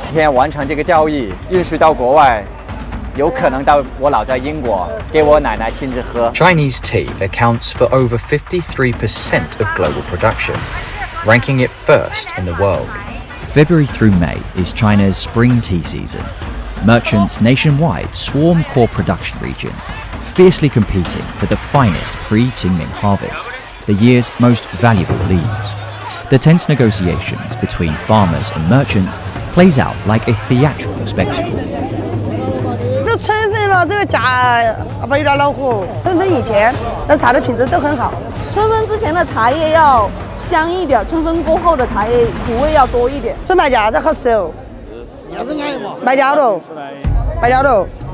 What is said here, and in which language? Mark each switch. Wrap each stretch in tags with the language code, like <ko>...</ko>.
<zh>今天完成这个交易，运输到国外，有可能到我老家英国，给我奶奶亲自喝。</zh> <en>Chinese tea accounts for over 53% of global production, ranking it first in the world. February through May is China's spring tea season. Merchants nationwide swarm core production regions, fiercely competing for the finest pre-Qingming harvest, the year's most valuable leaves. The tense negotiations between farmers and merchants plays out like a theatrical spectacle.</en> <zh>这春分了，这个价不有点恼火。春分以前，那茶的品质都很好。春分之前的茶叶要香一点，春分过后的茶叶苦味要多一点。这卖价这好吃哦，卖掉了，卖掉了。</zh>